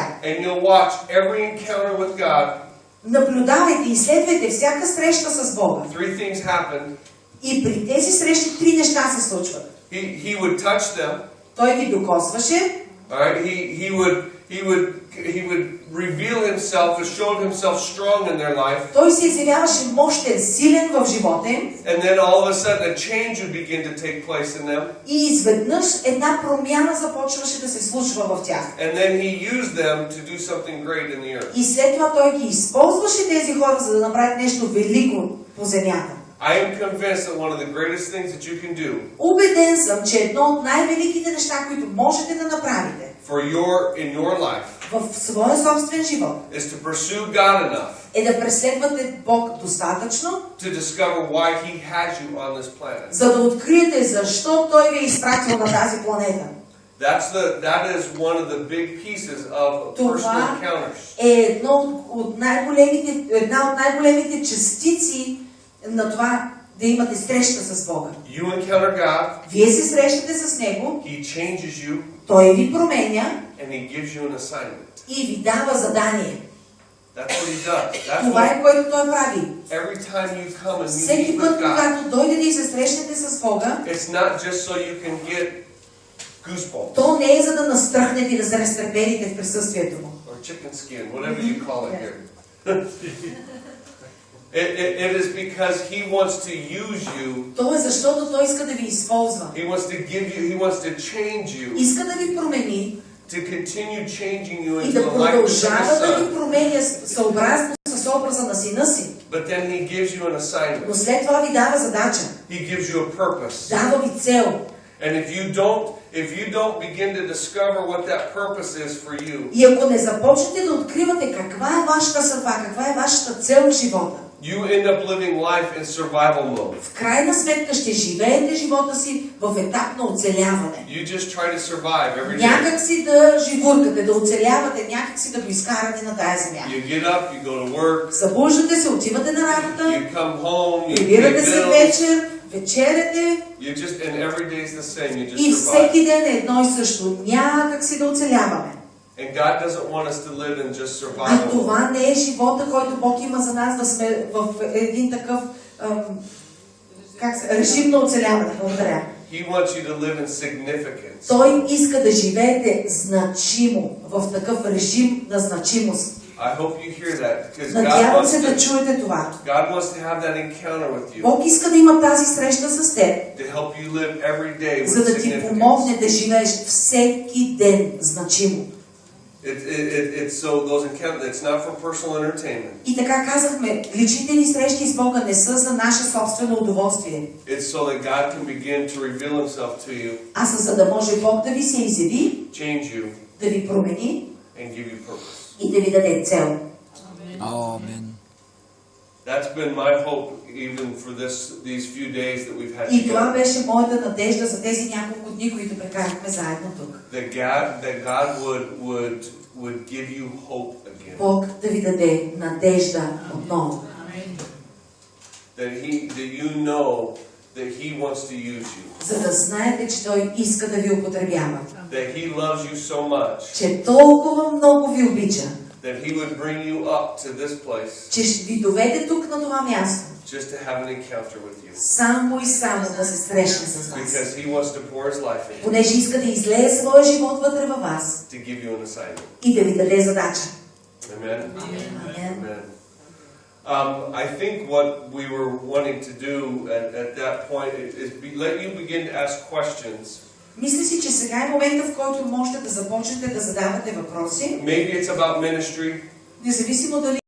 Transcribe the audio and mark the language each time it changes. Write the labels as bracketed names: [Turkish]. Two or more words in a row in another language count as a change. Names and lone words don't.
[English] And you'll watch every encounter with God. [Bulgarian] Наблюдавайте и изследвайте всяка среща с Бога. [English] Three things happen. [Bulgarian] И при тези срещи три неща се случват. [English] He would touch them. [Bulgarian] Той ги докосваше. [English] All right. He would reveal himself and showed himself strong in their life. [Bulgarian] Той се изявяваше мощен, силен в живота им. [English] And then all of a sudden a change would begin to take place in them. [Bulgarian] И изведнъж една промяна започваше да се случва в тях. [English] And then he used them to do something great in the earth. [Bulgarian] И след това той ги използваше тези хора, за да направят нещо велико по земята. [English] I am convinced that one of the greatest things that you can do [Bulgarian] Убеден съм, че едно от най-великите неща, които можете да направите [English] in your life [Bulgarian] в своя собствен живот [English] is to pursue God enough [Bulgarian] е да преследвате Бог достатъчно, [English] to discover why He has you on this planet. [Bulgarian] за да откриете защо Той ви е изпратил на тази планета. [English] That is one of the big pieces of personal encounters. [Bulgarian] Е една от най-големите частици на това да имате среща с Бога. [English] You encounter God, [Bulgarian] Вие се срещате с Него, [English] He changes you, [Bulgarian] Той ви променя [English] and He gives you an assignment. [Bulgarian] и ви дава задание. [English] That's what He does. [Bulgarian] Това е което Той прави. [English] Every time you come and you [Bulgarian] Всеки [English] meet [Bulgarian] път, [English] with God, [Bulgarian] когато дойдете и се срещнете с Бога, [English] it's not just so you can get goosebumps [Bulgarian] то не е за да настръхнете и да се разтреперите в присъствието Му. [English] or chicken skin, whatever you call it here. It is because He wants to use you. [Bulgarian] То е защото Той иска да ви използва. [English] He wants to give you. He wants to change you. [Bulgarian] Иска да ви промени [English] To continue changing you [Bulgarian] и [English] into [Bulgarian] да [English] the likeness of His [Bulgarian] продължава да ви [English] Son. [Bulgarian] променя съобразно с образа на Сина си. [English] But then He gives you an [Bulgarian] Но [English] assignment. [Bulgarian] след това ви дава задача. [English] He gives you a purpose. [Bulgarian] Дава ви цел. [English] And if you don't begin to discover what that purpose is for you, [Bulgarian] И ако не започнете да откривате каква е вашата съдба, каква е вашата цел в живота, [English] you end up living life in survival mode. [Bulgarian] в крайна сметка ще живеете живота си в етап на оцеляване. [English] You just try to survive every day. [Bulgarian] Някак си да живуркате, да оцелявате, някак си да го изкарате на тази земя. [English] You get up, you go to work, [Bulgarian] Събуждате се, отивате на работа, [English] you come home, you pay [Bulgarian] прибирате се [English] bills. [Bulgarian] вечер, вечеряте [English] And every day is the same. You [Bulgarian] и [English] just survive. [Bulgarian] всеки ден е едно и също. Някак си да оцеляваме. [English] And God doesn't want us to live in just [Bulgarian] А [English] survival mode. [Bulgarian] това не е живота, който Бог има за нас, да сме в един такъв режим на оцеляване. Благодаря. [English] He wants you to live in significance. [Bulgarian] Той иска да живеете значимо, в такъв режим на значимост. [English] I hope you hear that because [Bulgarian] Надявам се да чуете това. [English] God wants to have that encounter with you [Bulgarian] Бог иска да има тази среща с теб, [English] to help you live every day [Bulgarian] за [English] with [Bulgarian] да ти [English] significance. [Bulgarian] помогне да живееш всеки ден значимо. [English] It's so those encounters. It's not for personal entertainment. [Bulgarian] И така казахме, личните ни срещи с Бога не са за наше собствено удоволствие, [English] It's so that God can begin to reveal Himself to you, [Bulgarian] а са за да може Бог да ви се изяви, [English] change you, [Bulgarian] да ви промени [English] and give you purpose. [Bulgarian] и да ви даде цел. [English] Amen. That's been my hope even for these few days that we've had [Bulgarian] И това [English] together. [Bulgarian] беше моята надежда за тези няколко дни, които прекарахме заедно тук. [English] That God would give you hope again. [Bulgarian] Бог да ви даде надежда отново. [English] That you know that He wants to use you. [Bulgarian] За да знаете, че Той иска да ви употребява. [English] That He loves you so much. [Bulgarian] Че толкова много ви обича. [English] That He would bring you up to this place. [Bulgarian] Че ще ви доведе тук на това място. [English] Just to have an encounter with you. [Bulgarian] Само и само да се срещне с вас. [English] Because He wants to pour His life in you. [Bulgarian] Понеже иска да излее своя живот вътре във вас. [English] To give you an assignment. [Bulgarian] И да ви даде задача. [English] Amen? [Bulgarian] Амен. [English] Amen. I think what we were wanting to do at that point is let you begin to ask questions. [Bulgarian] Мисля си, че сега е момента, в който можете да започнете да задавате въпроси. [English] Maybe it's about ministry. [Bulgarian] Независимо дали